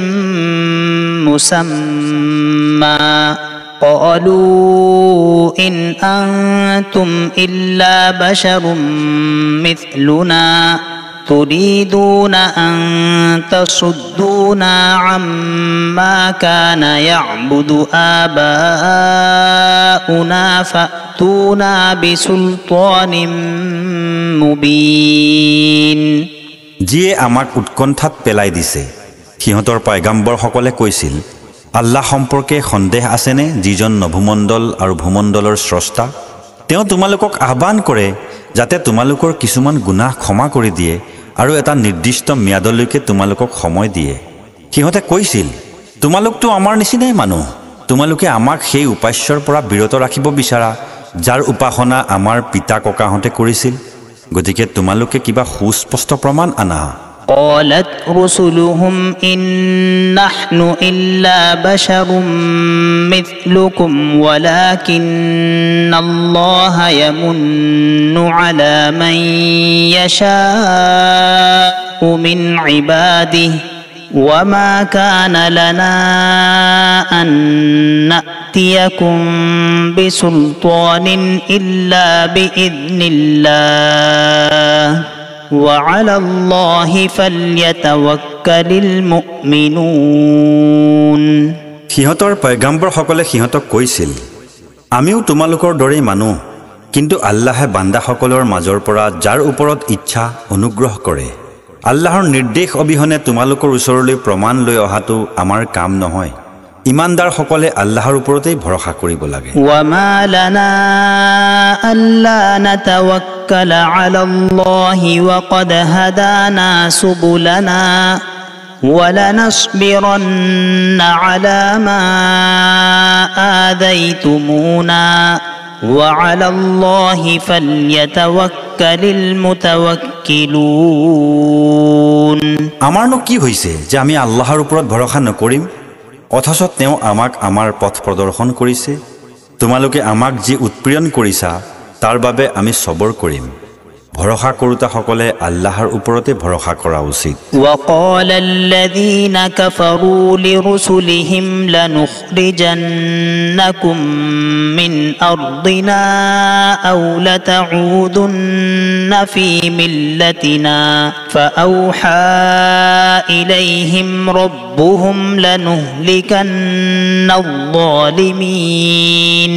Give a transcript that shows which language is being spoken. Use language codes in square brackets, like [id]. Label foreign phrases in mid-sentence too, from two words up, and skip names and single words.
[ar] مسمى قالوا إن أنتم إلا بشر مثلنا تريدون أن تصدونا عما كان يعبد آباؤنا فأتونا بسلطان مبين [as] যিয়ে আমাক উৎকণ্ঠাত পেলাই দিছে সিহঁতৰ পাইগাম্বৰ সকলে কৈছিল আল্লাহ সম্পৰ্কে সন্দেহ আছেনে যিজন নভুমণ্ডল আৰু ভূমণ্ডলৰ স্ৰষ্টা তেওঁ তোমালোকক আহ্বান কৰে যাতে তোমালোকৰ কিছুমান গুনাহ ক্ষমা কৰি দিয়ে আৰু এটা নিৰ্দিষ্ট ম্যাদলৈকে তোমালোকক সময় দিয়ে সিহঁতে কৈছিল তোমালোকতো আমাৰ নিচিনাই মানুহ তোমালোকে আমাক সেই উপাস্যৰ পৰা বিৰত ৰাখিব বিচাৰা যাৰ উপাসনা আমাৰ পিতা ককাহঁতে কৰিছিল গতিকে তোমালোকে কিবা সুস্পষ্ট প্ৰমাণ আনা [ar] قالت رسلهم إن نحن إلا بشر مثلكم ولكن الله يمن على من يشاء من عباده وما كان لنا أن نأتيكم بسلطان إلا بإذن الله وعلى الله فليتوكل المؤمنون [as] সিহঁতৰ পয়গম্বৰ সকলে সিহঁতক কৈছিল আমিও তোমালোকৰ দৰে মানুহ কিন্তু আল্লাহে বান্দাসকলৰ মাজৰ পৰা যাৰ ওপৰত ইচ্ছা অনুগ্ৰহ কৰে আল্লাহৰ নিৰ্দেশ অবিহনে তোমালোকৰ ওচৰলৈ প্ৰমাণ লৈ অহাটো আমাৰ কাম নহয় ইমানদাৰ সকলে আল্লাহৰ ওপৰতেই ভৰসা কৰিব লাগে [ar] وما لنا ألا نتوكل على الله وقد هدانا سبلنا ولنصبرن على ما آذيتمونا وعلى الله فليتوكل المتوكلون [as] আমাৰনো কি হৈছে যে আমি আল্লাহৰ ওপৰত ভৰসা নকৰিম অথচ তেওঁ আমাক আমাৰ পথ প্ৰদৰ্শন কৰিছে তোমালোকে আমাক যি উৎপীড়ন কৰিছা তাৰ বাবে আমি সবৰ কৰিম ভৰসা কৰোতা সকলে আল্লাহৰ ওপৰতে ভৰসা কৰা উচিত [ar] وقال الذين كفروا لرسلهم لنخرجنكم من أرضنا أو لتعودن في ملتنا فأوحى إليهم ربهم لنهلكن الظالمين